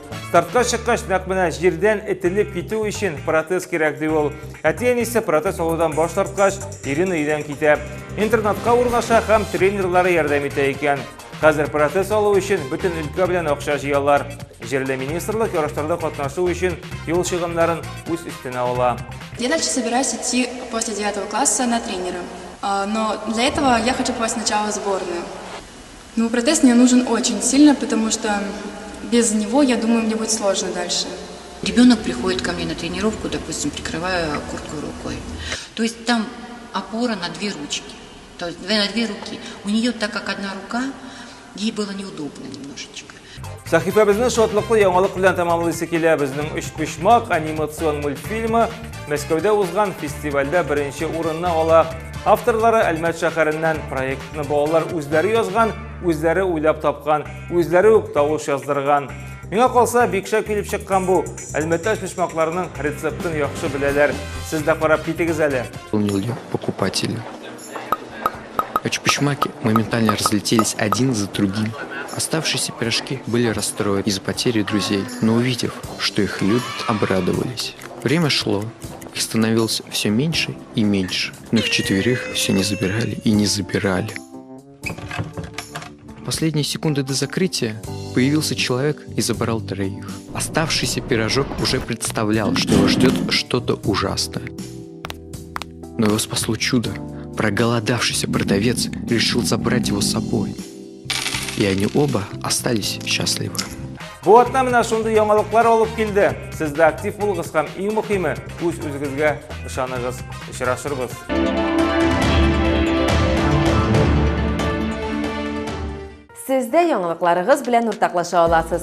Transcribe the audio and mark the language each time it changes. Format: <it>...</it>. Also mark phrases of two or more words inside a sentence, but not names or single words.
<tt>Стартка чыккач, нәкъ менә җирдән этелеп китү өчен протез кирәк ди ул. Әти-әнисе протез алудан баш тарткач, Ирина өйдән китә. Интернатка урнаша һәм тренерлары ярдәм итә икән. Хәзер протез алу өчен бөтен өлкә белән акча җыялар. Җирле министрлык ярышларда катнашу өчен юл чыгымнарын үз өстенә ала.</tt> <ru>Я дальше собираюсь идти после 9 класса на тренера. Но для этого я хочу попасть сначала в сборную. Но протез мне нужен очень сильно, потому что без него, я думаю, мне будет сложно дальше. Ребенок приходит ко мне на тренировку, допустим, прикрывая куртку рукой. То есть там опора на две ручки, то есть на две руки. У нее, так как одна рука, ей было неудобно немножечко.</ru> <tt>Сәхифәбезнең шатлыклы яңалык белән тәмамлыйсы килә. Безнең «Өч почмак» анимацион мультфильмы Мәскәүдә узган фестивальдә беренче урынны ала. Авторлары Әлмәт шәһәреннән проектны балалар үзләре язган, үзләре уйлап тапкан, үзләре үк тавыш яздырган. Миңа калса бик шәп килеп чыккан бу. Әлмәттә почмакларның рецептын яхшы беләләр. Сез дә карап китегез әле.</tt> <ru>Покупатели. Почмаки моментально разлетелись один за другим. Оставшиеся пирожки были расстроены из-за потери друзей, но увидев, что их любят, обрадовались. Время шло, их становилось все меньше и меньше, но их четверых все не забирали и не забирали. В последние секунды до закрытия появился человек и забрал троих. Оставшийся пирожок уже представлял, что его ждет что-то ужасное. Но его спасло чудо. Проголодавшийся продавец решил забрать его с собой. И они оба остались счастливы.</ru> <tt>Бу атна менә шундый яңалыклар алып килде. Сез дә актив булыгыз һәм иң мөһиме, үз-үзегезгә ышаныгыз. Очрашырбыз. Сездә яңалыкларыгыз белән уртаклаша аласыз.</tt>